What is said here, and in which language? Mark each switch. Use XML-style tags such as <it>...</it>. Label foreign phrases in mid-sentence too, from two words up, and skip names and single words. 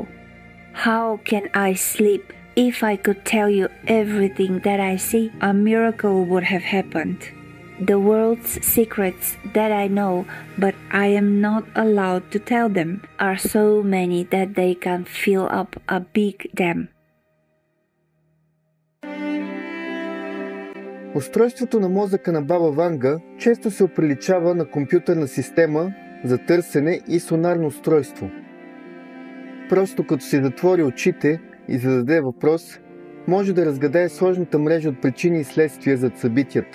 <en>How can I sleep? If I could tell you everything that I see, a miracle would have happened. The world's secrets that I know, but I am not allowed to tell them, are so many that they can fill up a big dam.</en> <bg>Устройството на мозъка на Баба Ванга често се оприличава на компютърна система за търсене и сонарно устройство. Просто като си затвори очите и зададе въпрос, може да разгадае сложната мрежа от причини и следствия зад събитията.</bg>